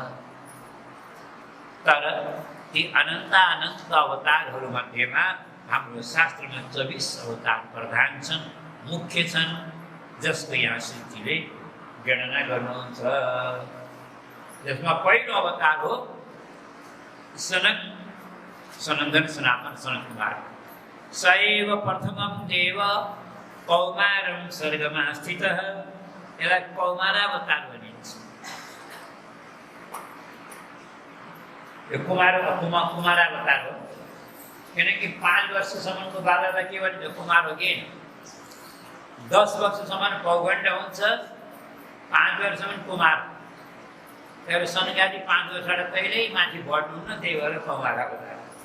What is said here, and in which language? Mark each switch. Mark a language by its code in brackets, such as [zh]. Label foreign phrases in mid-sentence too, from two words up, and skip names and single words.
[ne] तर ती अनन्त अवतारहरू मध्येमा हाम्रो शास्त्रमा 24 अवतार प्रधान छन् मुख्य छन् जसको यहाँ श्रीजीले गणना गर्नुहुन्छ जसमा पहिलो अवतार हो [sa] सनन्दन सनातन सनत कुमार सैव प्रथमं देव कौमारं स्वर्गमा स्थितः [ne] यसलाई कौमारावतार भनिन्छ यो कुमारावतार हो किनकि 5 वर्षसम्मको बालकलाई के भन्छ कुमार हो कि 10 वर्षसम्म पौगण्ड हुन्छ 5 वर्षसम्म कुमार त्यही सनकादि 5 वर्षबाट कहिल्यै माथि बढ्नुहुन्न त्यही भएर कौमारावतार